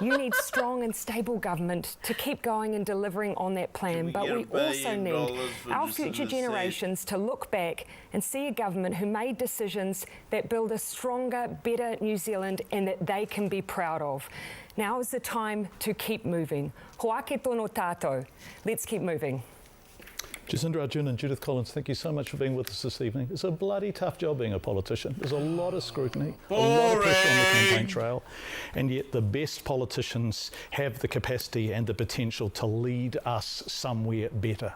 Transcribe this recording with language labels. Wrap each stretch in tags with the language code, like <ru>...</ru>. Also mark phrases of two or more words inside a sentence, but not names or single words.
<en>You need strong and stable government to keep going and delivering on that plan. But we also need our future generations to look back and see a government who made decisions that build a stronger, better New Zealand and that they can be proud of. Now is the time to keep moving.</en> <mi>Hoake tono tātou.</mi> <en>Let's keep moving. Jacinda Ardern and Judith Collins, thank you so much for being with us this evening. It's a bloody tough job being a politician. There's a lot of scrutiny, a lot of pressure on the campaign trail, and yet the best politicians have the capacity and the potential to lead us somewhere better.</en>